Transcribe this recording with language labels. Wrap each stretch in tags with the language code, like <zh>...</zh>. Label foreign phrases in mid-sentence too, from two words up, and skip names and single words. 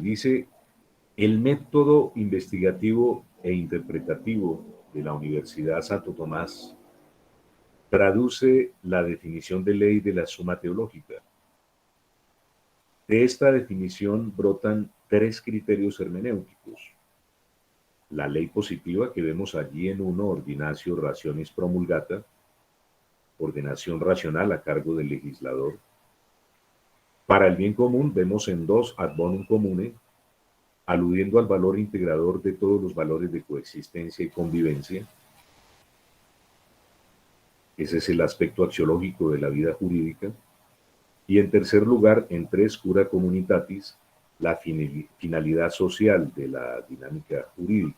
<es>Dice, el método investigativo e interpretativo de la Universidad Santo Tomás traduce la definición de ley de la suma teológica. De esta definición brotan tres criterios hermenéuticos. La ley positiva que vemos allí en 1,</es> <la>ordinatio rationis promulgata,</la> <es>ordenación racional a cargo del legislador. Para el bien común vemos en 2,</es> <la>ad bonum commune,</la> <es>aludiendo al valor integrador de todos los valores de coexistencia y convivencia. Ese es el aspecto axiológico de la vida jurídica. Y en tercer lugar, en 3,</es> <la>cura communitatis,</la> <es>la finalidad social de la dinámica jurídica.</es>